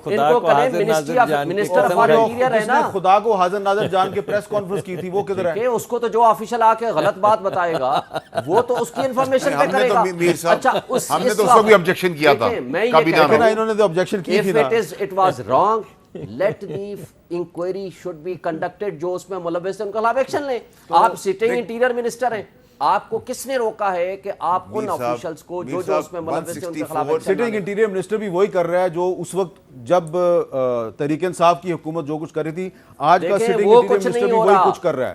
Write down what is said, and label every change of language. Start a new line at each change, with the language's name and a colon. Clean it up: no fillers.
Urdu: ان کو کہیں minister of interior ہے نا, خدا کو حاضر ناظر جان کے پریس کانفرنس کی تھی, وہ کدھر ہے؟ کہ اس کو تو جو آفیشل آ کے غلط بات بتائے گا وہ تو اس کی انفارمیشن پہ کرے گا. اچھا ہم نے تو اس کو بھی آبجیکشن کیا تھا, انہوں نے تو آبجیکشن کی تھی نا.
English: It was wrong. Let the inquiry should be conducted.
Urdu: جو اس میں ملوث ہیں ان کے خلاف ایکشن لیں. آپ سٹنگ انٹیریئر منسٹر ہیں, آپ کو کس نے روکا ہے کہ آپ ان آفیشلز کو جو اس میں ملوث ہیں ان کے خلاف ایکشن لیں؟ سٹنگ انٹیریئر منسٹر بھی وہی کر رہا ہے جو اس وقت جب تحریک انصاف کی حکومت جو کچھ کر رہی تھی, آج کا سٹنگ انٹیریئر منسٹر بھی وہی کچھ کر رہا ہے.